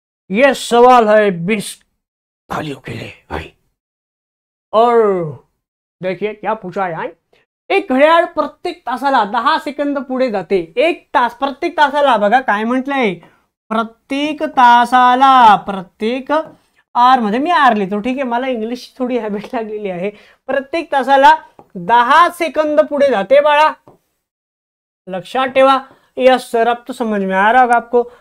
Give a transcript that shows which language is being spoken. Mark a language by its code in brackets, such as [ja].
[hi] ये सवाल है 20 तालियों के लिए. और देखिए क्या पूछा है. [mr] एक घड्याळ प्रत्येक तासाला 10 सेकंद पुढे जाते. एक तास प्रत्येक तासाला, बघा काय म्हटलंय, प्रत्येक तासाला, प्रत्येक आर मध्ये मी आर लिहितो, ठीक आहे, मला इंग्लिश थोडी हॅबिट लागलेली आहे. प्रत्येक तासाला 10 सेकंद पुढे जाते बाळा, लक्षात ठेवा. [hi] यस सर, अब तो समझ में आ रहा होगा आपको.